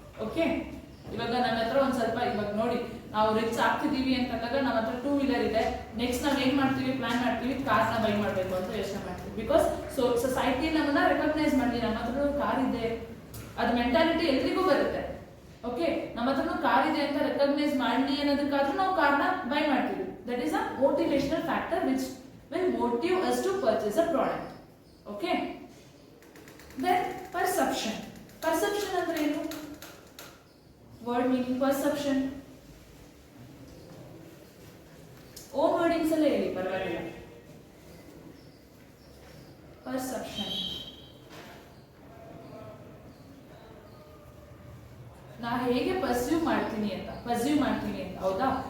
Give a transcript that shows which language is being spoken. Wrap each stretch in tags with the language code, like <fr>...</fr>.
<kn>Okay, ಇವಾಗ ನನ್ನ ಹತ್ರ ಒಂದ್ ಸ್ವಲ್ಪ, ಇವಾಗ ನೋಡಿ ನಾವು ರಿಚ್ ಆಗ್ತಿದೀವಿ ಅಂತಂದಾಗ ನಮ್ಮ ಹತ್ರ 2 ವೀಲರ್ ಇದೆ, ನೆಕ್ಸ್ಟ್ ನಾವ್ ಏನ್ ಮಾಡ್ತೀವಿ, ಪ್ಲಾನ್ ಮಾಡ್ತೀವಿ ಕಾರ್ನ ಬೈ ಮಾಡ್ಬೇಕು ಅಂತ ಯೋಚನೆ ಮಾಡ್ತೀವಿ. ಬಿಕಾಸ್ ಸೊಸೈಟಿ ನಮ್ಮನ್ನ ರೆಕಗ್ನೈಸ್ ಮಾಡಲಿ, ನಮ್ಮ ಹತ್ರ ಕಾರ್ ಇದೆ, ಅದು ಮೆಂಟಾಲಿಟಿ ಎಲ್ರಿಗೂ ಬರುತ್ತೆ. ಓಕೆ, ನಮ್ಮ ಹತ್ರ ಕಾರ್ ಇದೆ ಅಂತ ರೆಕಗ್ನೈಸ್ ಮಾಡಲಿ ಅನ್ನೋದಕ್ಕಾದ್ರೂ ನಾವು ಕಾರ್ನ ಬೈ ಮಾಡ್ತೀವಿ.</kn> <en>That is a motivational factor which will motive us to purchase a product. Okay, then perception</en> <kn>ಅಂದ್ರೆ ಏನು? Word meaning perception own wordings ಅಲ್ಲೇ ಹೇಳಿ, ಪರವಾಗಿಲ್ಲ. perception ನಾ ಹೇಗೆ ಪರ್ಸೀವ್ ಮಾಡ್ತೀನಿ ಅಂತ, ಹೌದಾ?</kn>